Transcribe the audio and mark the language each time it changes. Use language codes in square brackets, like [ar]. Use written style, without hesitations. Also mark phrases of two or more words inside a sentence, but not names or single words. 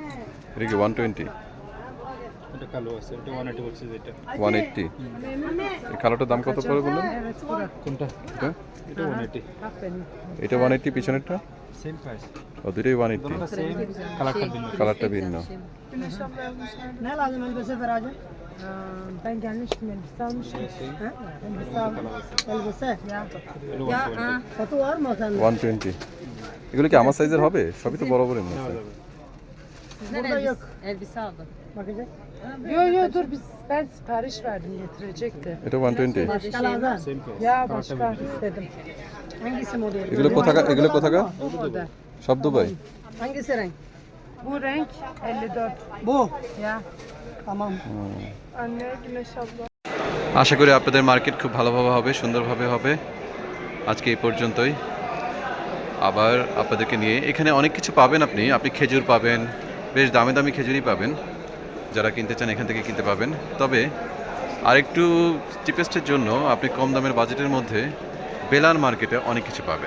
[bn] এটা কি 120? এটা কালো আছে, এটা 180 বলছে যেটা। 180। এই কালোটার দাম কত পড়ে বললেন? কোনটা? এটা এটা 180, এটা 180, পিছনেরটা? [en] same price. [bn] ও দুটোই 180, দুটোটা সেম, কালারটা ভিন্ন। কালারটা ভিন্ন। [tr] Ne lazım elbise Feracığım? Ben gelmiştim elbise almıştım. Ha? Elbise. Ya. [bn] এটা 120 [tr] Satı var mı sende? [bn] 120। এগুলো কি আমার সাইজের হবে? সবই তো বড় বড় মনে হয়। [tr] Sizden Burada yok. elbise aldım. Bakacak. Yo yo dur ben sipariş verdim getirecekti. [bn] এটা 120। [tr] Başka lazım. [en] same price. [tr] Ya başka istedim. Hangisi model? [bn] এগুলো কোথাকার? এগুলো কোথাকার? [tr] Bu model. [bn] সব দুবাই? [tr] Hangisi renk? Bu renk 54. Bu. Ya. Tamam. Anne güneş abla. [bn] আশা করি আপনাদের মার্কেট খুব ভালোভাবে হবে, সুন্দরভাবে হবে। আজকে এই পর্যন্তই। আবার আপনাদেরকে নিয়ে এখানে অনেক কিছু পাবেন। আপনি খেজুর পাবেন, বেশ দামি দামি খেজুরই পাবেন। যারা কিনতে চান এখান থেকে কিনতে পাবেন। তবে আরেকটু চিপেস্টের জন্য আপনি কম দামের বাজেটের মধ্যে বেলাল মার্কেটে অনেক কিছু পাবেন।